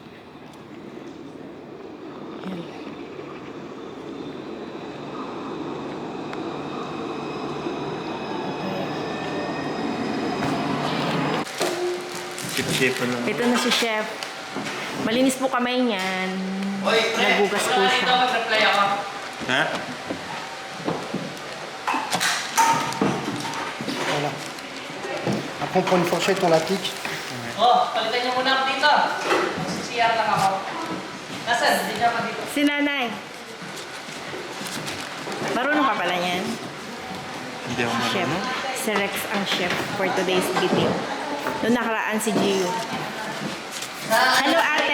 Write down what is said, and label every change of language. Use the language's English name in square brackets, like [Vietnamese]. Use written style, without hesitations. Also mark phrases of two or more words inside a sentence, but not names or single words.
[Filipino] Ayan. Ito na si Chef. Malinis po kamay niyan. Nagugas po siya. Ha? [French] Voilà. Après, on prend une fourchette, on l'applique. [Filipino] Oh, palitan niyo muna ako dito. Magsisiyar lang ako. Nasaan? Hindi niya ako dito. Si Nanay. Marunong ka pala niyan? Hindi ako Chef. marunong. Si Rex ang chef [English] for today's video. [Filipino] Noong nakaraan si Gio. Hello, ate!